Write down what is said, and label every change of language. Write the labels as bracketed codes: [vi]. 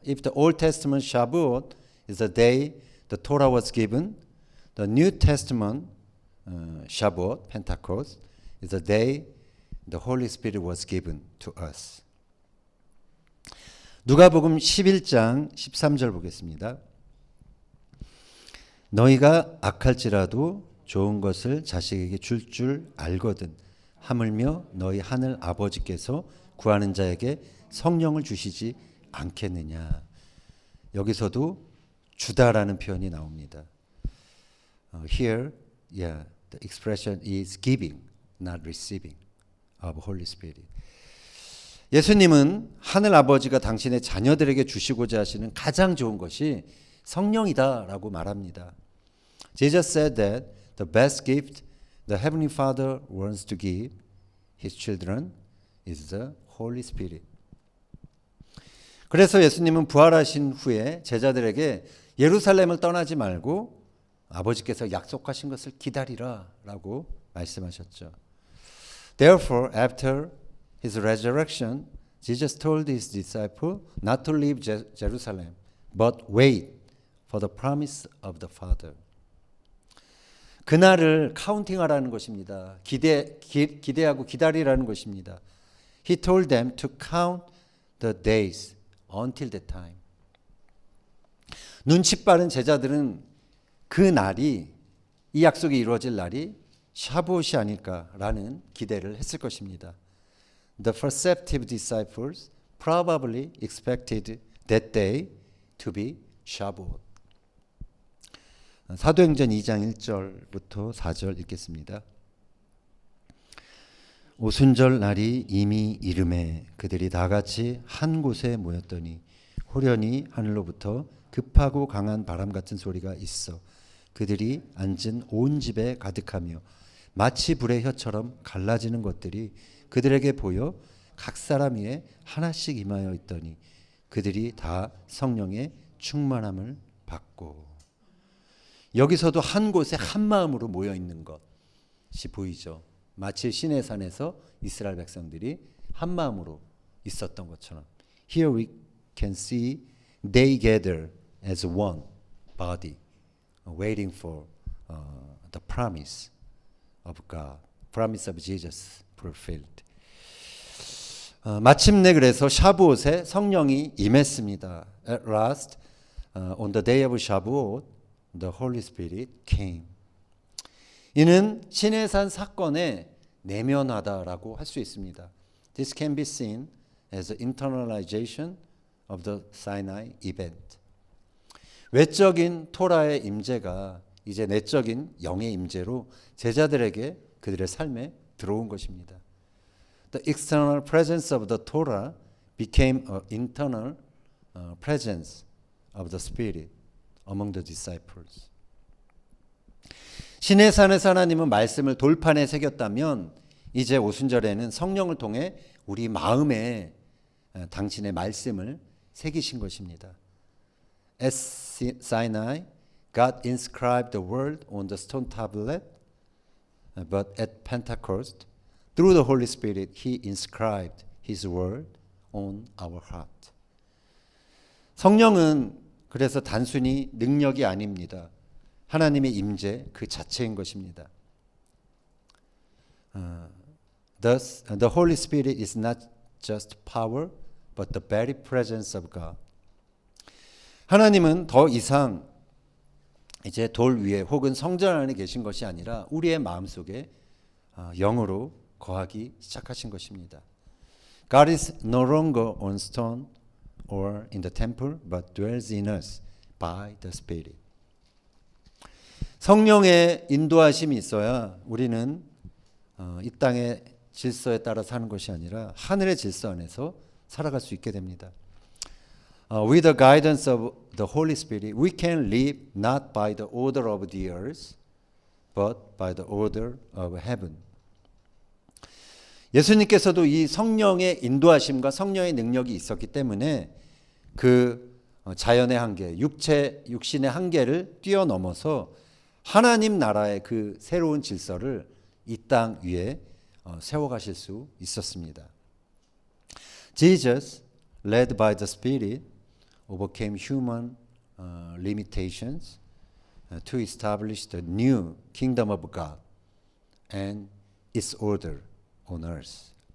[en] If the Old Testament Shavuot is the day the Torah was given, the New Testament Shavuot, Pentecost, is the day the Holy Spirit was given to us. [ko] 누가복음 11장 13절 보겠습니다. 너희가 악할지라도 좋은 것을 자식에게 줄 알거든 하물며 너희 하늘 아버지께서 구하는 자에게 성령을 주시지 않겠느냐. 여기서도 주다라는 표현이 나옵니다. [en] Here, the expression is giving, not receiving of Holy Spirit. [ko] 예수님은 하늘 아버지가 당신의 자녀들에게 주시고자 하시는 가장 좋은 것이 성령이다라고 말합니다. [en] Jesus said that the best gift the Heavenly Father wants to give His children is the Holy Spirit. [ko] 그래서 예수님은 부활하신 후에 제자들에게 예루살렘을 떠나지 말고 아버지께서 약속하신 것을 기다리라 라고 말씀하셨죠. [en] Therefore, after His resurrection, Jesus told His disciples not to leave Jerusalem, but wait for the promise of the Father. [ko] 그날을 카운팅하라는 것입니다. 기대하고 기다리라는 것입니다. [en] He told them to count the days until that time. [ko] 눈치 빠른 제자들은 그 날이 이 약속이 이루어질 날이 샤부옷이 아닐까라는 기대를 했을 것입니다. [en] The perceptive disciples probably expected that day to be Shavuot. [ko] 사도행전 2장 1절부터 4절 읽겠습니다. 오순절 날이 이미 이름에 그들이 다 같이 한 곳에 모였더니 호련히 하늘로부터 급하고 강한 바람 같은 소리가 있어 그들이 앉은 온 집에 가득하며 마치 불의 혀처럼 갈라지는 것들이 그들에게 보여 각 사람 위에 하나씩 임하여 있더니 그들이 다 성령의 충만함을 받고. 여기서도 한 곳에 한 마음으로 모여 있는 것이 보이죠. 마치 시내산에서 이스라엘 백성들이 한 마음으로 있었던 것처럼. [en] Here we can see they gather as one body, waiting for the promise of God, promise of Jesus fulfilled. [ko] 마침내 그래서 샤부옷에 성령이 임했습니다. [en] At last, on the day of Shavuot, the Holy Spirit came. [ko] 이는 시내산 사건의 내면화다라고 할 수 있습니다. [en] This can be seen as an internalization of the Sinai event. [ko] 외적인 토라의 임재가 이제 내적인 영의 임재로 제자들에게 그들의 삶에 들어온 것입니다. [en] The external presence of the Torah became an internal presence of the Spirit among the disciples. [ko] 시내산에서 하나님은 말씀을 돌판에 새겼다면 이제 오순절에는 성령을 통해 우리 마음에 당신의 말씀을 새기신 것입니다. [en] At Sinai, God inscribed the word on the stone tablet, but at Pentecost, through the Holy Spirit, He inscribed His word on our heart. [ko] 성령은 그래서 단순히 능력이 아닙니다. 하나님의 임재 그 자체인 것입니다. [en] Thus, the Holy Spirit is not just power, but the very presence of God. [ko] 하나님은 더 이상 이제 돌 위에 혹은 성전 안에 계신 것이 아니라 우리의 마음속에 영으로 거하기 시작하신 것입니다. [en] God is no longer on stone or in the temple, but dwells in us by the Spirit. [ko] 성령의 인도하심이 있어야 우리는 이 땅의 질서에 따라 사는 것이 아니라 하늘의 질서 안에서 살아갈 수 있게 됩니다. [en] With the guidance of the Holy Spirit, we can live not by the order of the earth, but by the order of heaven. [ko] 예수님께서도 이 성령의 인도하심과 성령의 능력이 있었기 때문에 그 자연의 한계, 육신의 한계를 뛰어넘어서 하나님 나라의 그 새로운 질서를 이 땅 위에 세워가실 수 있었습니다. [en] Jesus, led by the Spirit, overcame human limitations to establish the new kingdom of God and its order on earth.